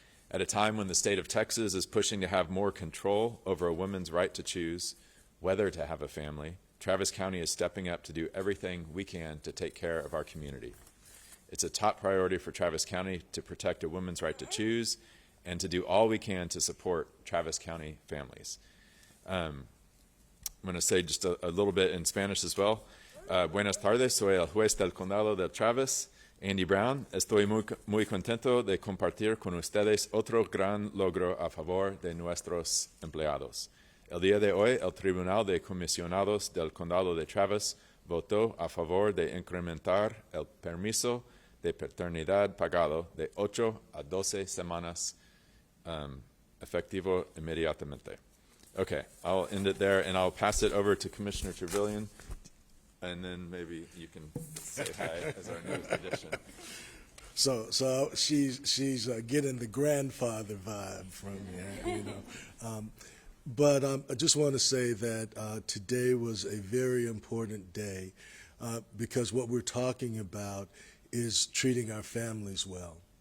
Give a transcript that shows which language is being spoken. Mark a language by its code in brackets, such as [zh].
[en] At a time when the state of Texas is pushing to have more control over a woman's right to choose whether to have a family, Travis County is stepping up to do everything we can to take care of our community. It's a top priority for Travis County to protect a woman's right to choose and to do all we can to support Travis County families. I'm going to say just a little bit in Spanish as well. [es] Buenas tardes, soy el juez del condado de Travis, Andy Brown. Estoy muy contento de compartir con ustedes otro gran logro a favor de nuestros empleados. El día de hoy, el Tribunal de Comisionados del Condado de Travis votó a favor de incrementar el permiso de paternidad pagado de 8 a 12 semanas, efectivo inmediatamente. [en] Okay, I'll end it there, and I'll pass it over to Commissioner Trevelyan, and then maybe you can say hi as our newest addition. So she's getting the grandfather vibe from you, But I just want to say that today was a very important day because what we're talking about is treating our families well.